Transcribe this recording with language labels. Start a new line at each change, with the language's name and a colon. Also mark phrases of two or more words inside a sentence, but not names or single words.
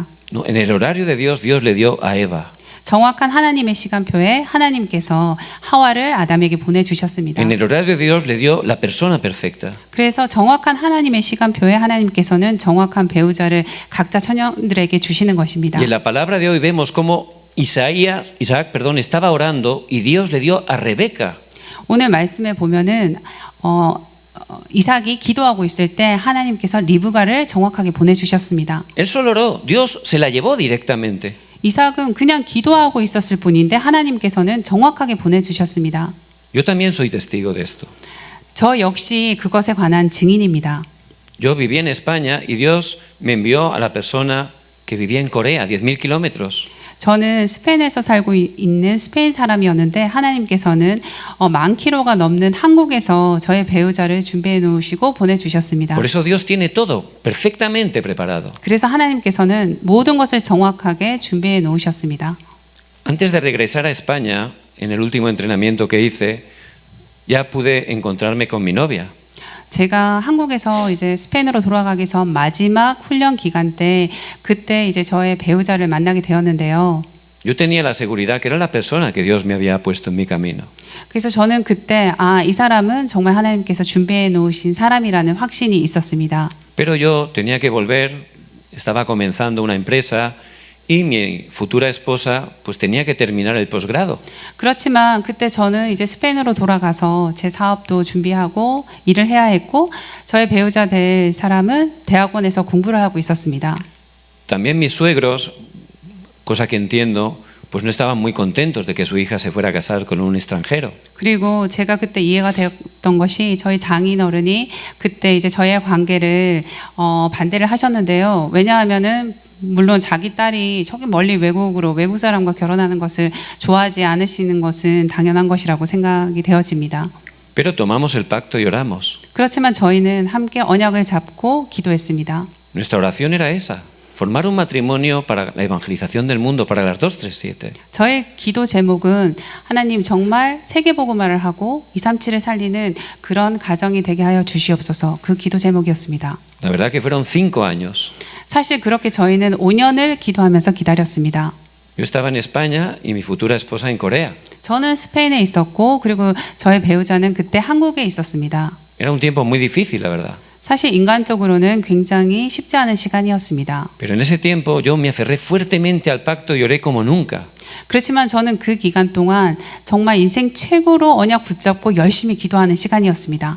Spanish: No, en el horario de Dios, Dios le dio a Eva.
Korean: 정확한 하나님의 시간표에 하나님께서 하와를 아담에게 보내주셨습니다.
Spanish: En el horario de Dios le dio la persona perfecta.
Korean: 그래서 정확한 하나님의 시간표에 하나님께서는 정확한 배우자를 각자 처녀들에게 주시는 것입니다.
Spanish: Y en la palabra de hoy vemos cómo Isaac, estaba orando y Dios le dio a Rebeca.
Korean: 오늘 말씀에 보면은 이삭이 기도하고 있을 때 하나님께서 리브가를 정확하게 보내주셨습니다.
Spanish: Él solo oró, Dios se la llevó directamente.
Korean: 이삭은 그냥 기도하고 있었을 뿐인데 하나님께서는 정확하게 보내주셨습니다.
Spanish: Yo también soy testigo de esto.
Korean: 저 역시 그것에 관한 증인입니다.
Spanish: Yo viví en España y Dios me envió a la persona que vivía en Corea, 10.000 kilómetros.
Korean: 저는 스페인에서 살고 있는 스페인 사람이었는데 하나님께서는 10,000km가 넘는 한국에서 저의 배우자를 준비해 놓으시고 보내주셨습니다.
Spanish: Por eso Dios tiene todo perfectamente preparado.
Korean: 그래서 하나님께서는 모든 것을 정확하게 준비해 놓으셨습니다.
Spanish: Antes de regresar a España, en el último entrenamiento que hice, ya pude encontrarme con mi novia.
Korean: 제가 한국에서 이제 스페인으로 돌아가기 전 마지막 훈련 기간 때 그때 이제 저의 배우자를 만나게 되었는데요.
Spanish: Yo tenía la seguridad que era la persona que Dios me había puesto en mi camino.
Korean: 그래서 저는 그때 이 사람은 정말 하나님께서 준비해 놓으신 사람이라는 확신이 있었습니다.
Spanish: Pero yo tenía que volver, estaba comenzando una empresa y mi futura esposa pues tenía que terminar el posgrado.
Korean: 그렇지만 그때 저는 이제 스페인으로 돌아가서 제 사업도 준비하고 일을 해야 했고 저의 배우자 될 사람은 대학원에서 공부를 하고 있었습니다.
Spanish: También mis suegros, cosa que entiendo, pues no estaban muy contentos de que su hija se fuera a casar con un extranjero.
Korean: 그리고 제가 그때 이해가 되었던 것이 저희 장인어른이 그때 이제 저의 관계를 반대를 하셨는데요. 왜냐하면은 물론 자기 딸이 저기 멀리 외국 사람과 결혼하는 것을 좋아하지 않으시는 것은 당연한 것이라고 생각이 되어집니다.
Spanish: Pero tomamos el pacto y oramos.
Korean: 그렇지만 저희는 함께 언약을 잡고 기도했습니다.
Spanish: Nuestra oración era esa, formar un matrimonio para la evangelización del mundo, para las 237.
Korean: 저의 기도 제목은 하나님 정말 세계복음화를 하고 237을 살리는 그런 가정이 되게 하여 주시옵소서. 그 기도 제목이었습니다.
Spanish: La verdad que fueron 5 años.
Korean: 사실 그렇게 저희는 5년을 기도하면서 기다렸습니다.
Spanish: Yo estaba en España y mi futura esposa en Corea.
Korean: 저는 스페인에 있었고 그리고 저의 배우자는 그때 한국에 있었습니다.
Spanish: Era un tiempo muy difícil, la verdad.
Korean: 사실 인간적으로는 굉장히 쉽지 않은 시간이었습니다.
Spanish: Pero en ese tiempo yo me aferré fuertemente al pacto y oré como nunca.
Korean: 그렇지만 저는 그 기간 동안 정말 인생 최고로 언약 붙잡고 열심히 기도하는 시간이었습니다.